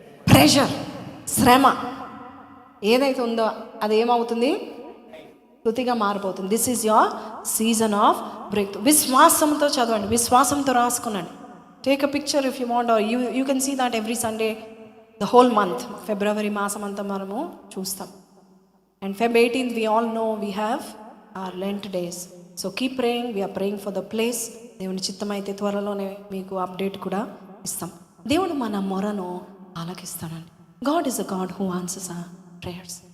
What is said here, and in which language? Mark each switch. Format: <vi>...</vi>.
<te>Pressure, శ్రమ ఏదైతే ఉందో అది ఏమవుతుంది? స్తుతిగా మారిపోతుంది.</te> <en>This is your season of breakthrough.</en> <te>విశ్వాసంతో చదవండి, విశ్వాసంతో రాసుకున్నాండి.</te> <en>Take a picture if you want, or you can see that every Sunday the whole month.</en> <te>ఫిబ్రవరి మాసం అంతా మనము చూస్తాం.</te> <en>And Feb 18th, we all know we have our Lent days. So keep praying. We are praying for the place.</en> <te>దేవుని చిత్తమైతే త్వరలోనే మీకు update కూడా ఇస్తాం. దేవుడు మన మొరను ఆలకిస్తాడండి.</te> <en>God is a God who answers our prayers.</en>